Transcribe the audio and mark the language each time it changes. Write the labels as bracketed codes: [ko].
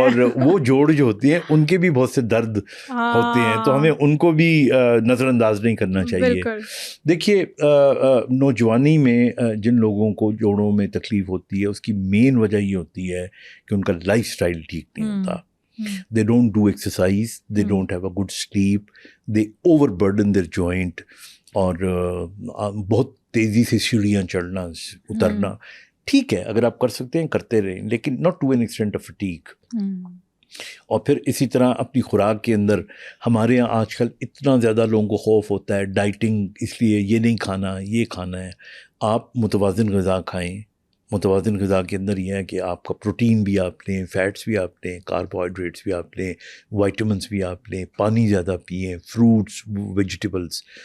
[ur] اور وہ جوڑ جو ہوتی ہیں ان کے بھی بہت سے درد ہوتے ہیں, تو ہمیں ان کو بھی نظر انداز نہیں کرنا چاہیے. دیکھیے, نوجوانی میں جن لوگوں کو جوڑوں میں تکلیف ہوتی ہے اس کی مین وجہ یہ ہوتی ہے کہ ان کا لائف اسٹائل ٹھیک نہیں ہوتا. [en] They don't do exercise, they don't have a good sleep, they overburden their joint, [ur] اور بہت تیزی سے سیڑھیاں چڑھنا اترنا. ٹھیک ہے, اگر آپ کر سکتے ہیں کرتے رہیں, لیکن [en] not to an extent of fatigue. [ur] اور پھر اسی طرح اپنی خوراک کے اندر ہمارے یہاں آج کل اتنا زیادہ لوگوں کو خوف ہوتا ہے ڈائٹنگ, اس لیے یہ نہیں کھانا یہ کھانا ہے. آپ متوازن غذا کھائیں. متوازن غذا کے اندر یہ ہے کہ آپ کا پروٹین بھی آپ لیں, فیٹس بھی آپ لیں, کاربوہائیڈریٹس بھی آپ لیں, وائٹامنس بھی آپ لیں, پانی زیادہ پئیں, فروٹس, ویجیٹیبلس.